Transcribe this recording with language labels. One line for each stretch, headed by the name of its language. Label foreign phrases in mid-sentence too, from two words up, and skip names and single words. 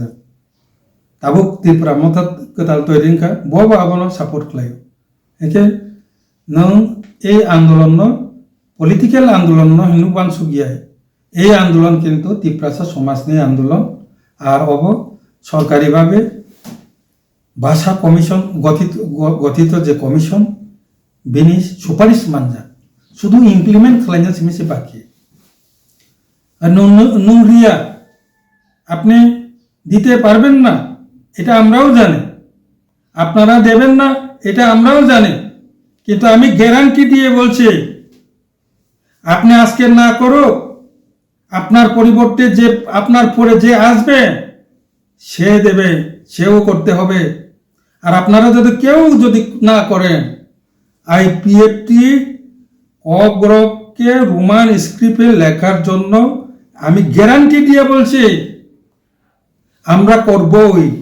Kok Borok: ताबुक त्रिपुरा मथत कताल तयरिंखा बहब आबनो सापर्ट खालायो एके नों এই आंदोलन पलिटिकल आंदोलन हिनु बानसुगियाय এই आंदोलन किन्तु त्रिपुरासा समाजनि आंदोलन और अब सरकारी भावे भाषा कमिशन गठित जे कमिशन बेनि सुपारिश मानजा शुधु इमप्लीमेंट खालायना सिमिसे बाकी
Bangla: नुरिया আপনি দিতে পারবেন না এটা আমরাও জানি আপনারা দেবেন না এটা আমরাও জানি কিন্তু আমি গ্যারান্টি দিয়ে বলছি আপনি আজকে না করো আপনার পরিবর্তে যে আপনার পরে যে আসবে সে দেবে সেও করতে হবে আর আপনারা যদি কেউ যদি না করেন আইপিএফটি ককবরককে রোমান স্ক্রিপ্টে লেখার জন্য আমি গ্যারান্টি দিয়ে বলছি আমরা করবই